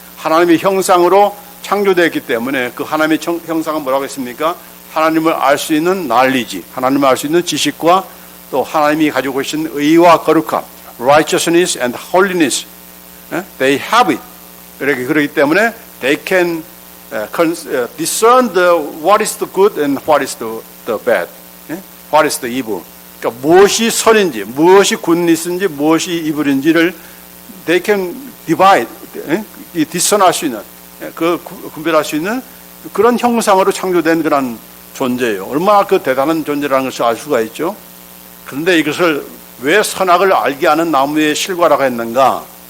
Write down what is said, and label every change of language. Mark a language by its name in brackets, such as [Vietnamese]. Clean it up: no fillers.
[Korean] 하나님의 형상으로 창조되었기 때문에 그 하나님의 형상은 뭐라고 했습니까? 하나님을 알 수 있는 knowledge, 하나님을 알 수 있는 지식과 또 하나님이 가지고 계신 의와 거룩함, [English] righteousness and holiness, they have it. [Korean] 그렇기 때문에 [English] they can discern what is the good and what is the bad, what is the evil. [Korean] 그러니까 무엇이 선인지, 무엇이 굿니스인지, 무엇이 이불인지를 [English] they can divide, discern [Korean] 할 수 있는, 분별할 수 있는 그런 형상으로 창조된 그런 존재예요. 얼마나 그 대단한 존재라는 것을 알 수가 있죠. 그런데 이것을 왜 선악을 알게 하는 나무의 실과라고 했는가?